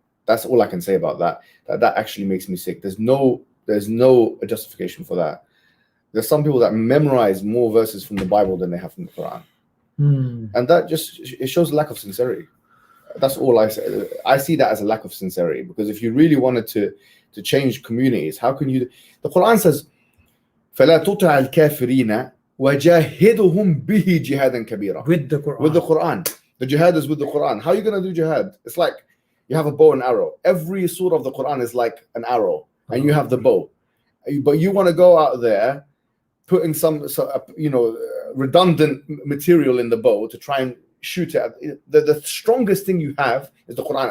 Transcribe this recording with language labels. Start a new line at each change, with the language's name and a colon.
English: That's all I can say about that. That actually makes me sick. There's no justification for that. There's some people that memorize more verses from the Bible than they have from the Quran. And that it shows a lack of sincerity. That's all I say. I see that as a lack of sincerity, because if you really wanted to change communities, how can you? The Quran says,
Arabic: فَلَا تُطِعَ الْكَافِرِينَ وَجَاهِدُهُمْ بِهِ جِهَادًا كَبِيرًا.
English: With the Quran. With the Quran. The jihad is with the Quran. How are you going to do jihad? It's like you have a bow and arrow. Every surah of the Quran is like an arrow, and you have the bow. But you want to go out there putting some redundant material in the bow to try and shoot it at the strongest thing you have is the Quran.